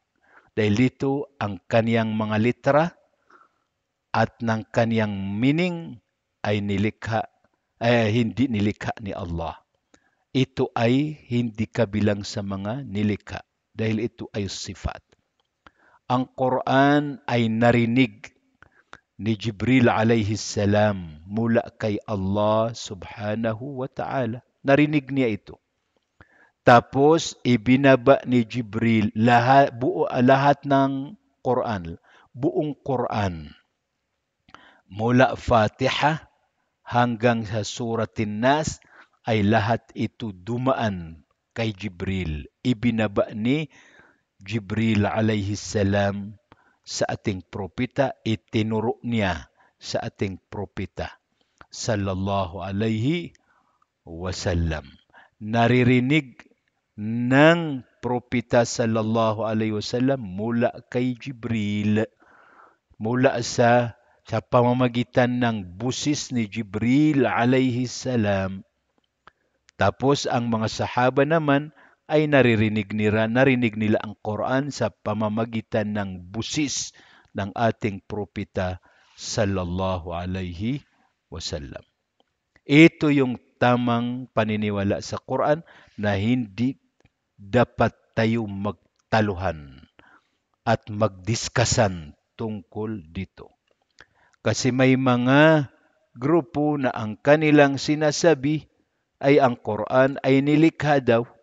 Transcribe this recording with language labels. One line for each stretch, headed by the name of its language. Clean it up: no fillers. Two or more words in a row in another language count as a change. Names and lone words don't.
Filipino: Dahil dito, ang kaniyang mga litra at ng kaniyang meaning ay hindi nilikha ni Allah. Ito ay hindi kabilang sa mga nilikha dahil ito ay sifat. Ang Quran ay narinig ni Jibril
Arabic: عليه السلام
Filipino: mula kay Allah
Arabic: سبحانه وتعالى.
Filipino: Narinig niya ito. Tapos ibinaba ni Jibril lahat ng Quran, buong Quran, mula Fatiha hanggang sa Suratin Nas, ay lahat ito dumaan kay Jibril. Ibinaba ni Jibril
Arabic: عليه السلام
Filipino: sa ating propeta, itinuro niya sa ating propeta
Arabic: صلى الله عليه وسلم.
Filipino: Naririnig ng propeta
Arabic: صلى الله عليه وسلم
Filipino: mula kay Jibril, mula sa pamamagitan ng busis ni Jibril
Arabic: عليه السلام.
Filipino: Tapos ang mga sahaba naman ay narinig nila ang Quran sa pamamagitan ng busis ng ating propeta
Arabic: صلى الله عليه وسلم.
Filipino: Ito yung tamang paniniwala sa Quran na hindi dapat tayo magtaluhan at magdiskasan tungkol dito. Kasi may mga grupo na ang kanilang sinasabi ay ang Quran ay nilikha daw.